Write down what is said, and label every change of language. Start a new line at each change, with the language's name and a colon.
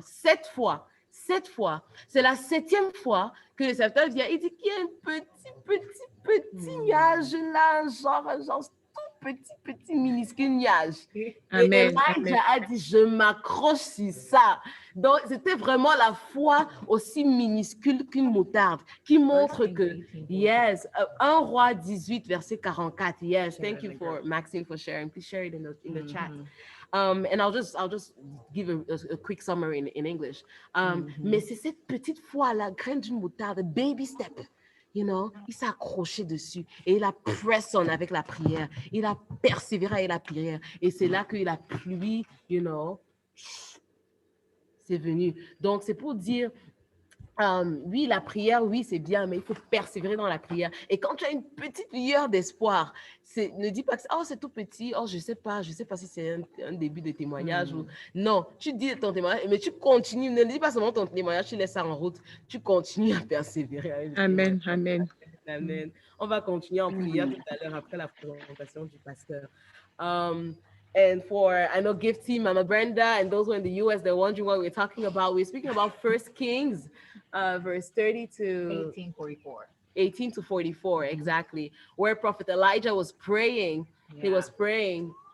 French: 7 fois, c'est la 7e fois que le serviteur vient, il dit qu'il y a un petit nuage là, genre tout petit minuscule nuage. Amen. Et Amen. Elijah a dit, je m'accroche sur ça. Donc, c'était vraiment la foi aussi minuscule qu'une moutarde qui montre que, yes, 1 Roi 18, verset 44.
English: Yes, thank you for Maxine for sharing. Please share it in the chat. And I'll just give a quick summary in English.
French: Mais c'est cette petite foi, la graine d'une moutarde, baby step. You know, il s'est accroché dessus et il a press on avec la prière. Il a persévéré avec la prière. Et c'est là que la pluie, you know, c'est venu. Donc, c'est pour dire, oui, la prière, oui, c'est bien, mais il faut persévérer dans la prière. Et quand tu as une petite lueur d'espoir, ne dis pas que oh, c'est tout petit, oh, je sais pas si c'est un début de témoignage ou non. Tu dis ton témoignage, mais tu continues. Ne dis pas seulement ton témoignage, tu laisses ça en route. Tu continues à persévérer. Avec le Amen. témoignage. Amen. Amen. On va continuer en prière tout à l'heure après la présentation du pasteur.
English: And for, I know, Gift Team, Mama Brenda, and those who are in the US, they're wondering what we're talking about. We're speaking about 1 Kings, verse 30 to 18 to 44, exactly, where Prophet Elijah was praying. Yeah. He was praying.